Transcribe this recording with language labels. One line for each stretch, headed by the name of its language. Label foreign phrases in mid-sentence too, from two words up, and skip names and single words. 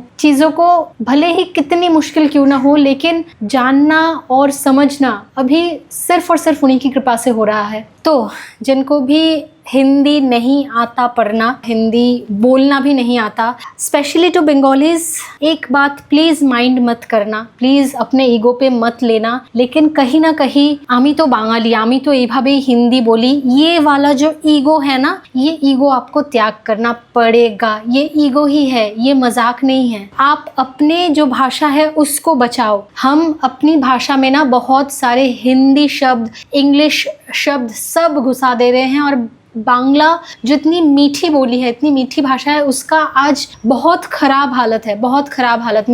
Hindi: चीज़ों को भले ही कितनी मुश्किल क्यों ना हो, लेकिन जानना और समझना अभी सिर्फ और सिर्फ उन्हीं की कृपा से हो रहा है। तो जिनको भी हिंदी नहीं आता पढ़ना, हिंदी बोलना भी नहीं आता,
English: specially to Bengalis.
Hindi: एक बात
English: please mind
Hindi: मत करना, प्लीज अपने ईगो पे मत लेना, लेकिन कहीं ना कहीं
Bangla: আমি তো বাঙালি, আমি তো এভাবে হিন্দি বলি,
Hindi: ये वाला जो ईगो है ना, ये ईगो आपको त्याग करना पड़ेगा। ये ईगो ही है, ये मजाक नहीं है। आप अपने जो भाषा है उसको बचाओ। हम अपनी भाषा में ना बहुत सारे हिंदी शब्द, इंग्लिश शब्द सब घुसा दे रहे हैं, और बांग्ला जो इतनी मीठी बोली है, इतनी मीठी भाषा है, उसका आज बहुत ख़राब हालत है, बहुत ख़राब हालत।